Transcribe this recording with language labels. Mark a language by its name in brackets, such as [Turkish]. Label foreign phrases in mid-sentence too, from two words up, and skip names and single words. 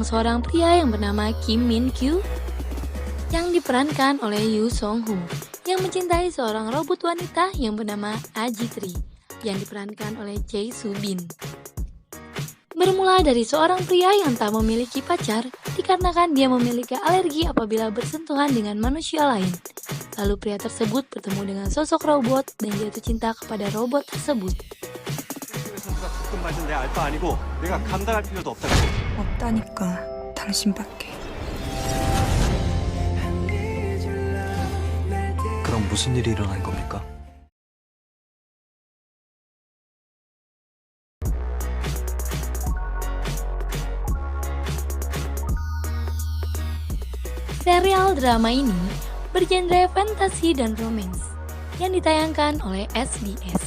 [Indonesian] seorang pria yang bernama Kim Min Kyu yang diperankan oleh Yoo Song Ho yang mencintai seorang robot wanita yang bernama Ajitri yang diperankan oleh Chae Soo Bin. Bermula dari seorang pria yang tak memiliki pacar dikarenakan dia memiliki alergi apabila bersentuhan dengan manusia lain. Lalu pria tersebut bertemu dengan sosok robot dan jatuh cinta kepada robot tersebut. [Korean] 가끔 맞은 내 알바 아니고 내가 감당할 필요도 없다. 없다니까 당신밖에. 그럼 무슨 일이 일어난 겁니까? [Indonesian] Serial drama ini bergenre fantasi dan romance yang ditayangkan oleh SBS.